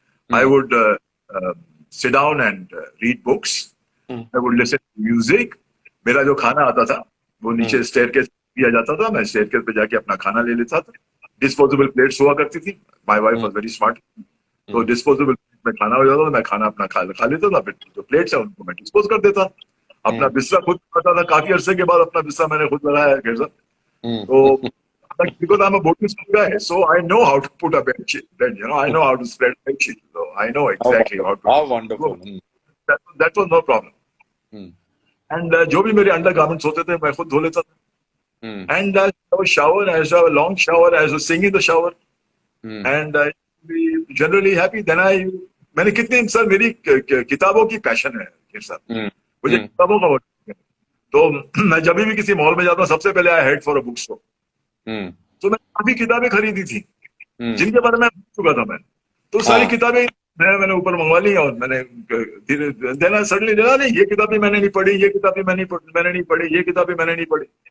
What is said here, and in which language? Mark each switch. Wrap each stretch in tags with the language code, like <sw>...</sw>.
<en>I would sit down and read books. I would listen to music.</en> <hi>मेरा जो खाना आता था वो नीचे स्टेयरकेस दिया जाता था, मैं स्टेयरकेस पे जाके अपना खाना ले लेता था। डिस्पोजेबल प्लेट्स हुआ करती थी।</hi> <en>my wife was very smart,</en> <hi>तो डिस्पोजेबल में खाना हो जाता था, मैं खाना अपना खा लेता था, फिर जो प्लेट्स है उनको मैं डिस्पोज कर देता। अपना बिस्तर खुद करता था। काफी अरसे के बाद अपना बिस्तर मैंने खुद लगाया है घर से।</hi> <en>तो because I'm a boarding school guy, so I know how to put a bed, I know how to spread a bed sheet, so I know exactly how to. How wonderful. That was no problem.</en> <hi>And जो भी मेरे under garments होते थे मैं खुद धो लेता था।</hi> <en>And I have a shower, I have a long shower, I have to sing in the shower, and I be generally happy.</en> <hi>Then मैंने कितनी सर मेरी किताबों की पैशन है सर, मुझे किताबों का बहुत। तो मैं जब भी किसी मॉल में जाता हूँ सबसे पहले</hi> <en>I head for a book store.</en> <hi>तो मैं काफी किताबें खरीदी थी जिनके बारे में भूल चुका था मैं। तो सारी किताबें मैंने ऊपर मंगवा ली और मैंने देना सडनली देना नहीं, ये किताबें मैंने नहीं पढ़ी, ये किताबें मैंने नहीं पढ़ी, ये किताबें मैंने नहीं पढ़ी।</hi>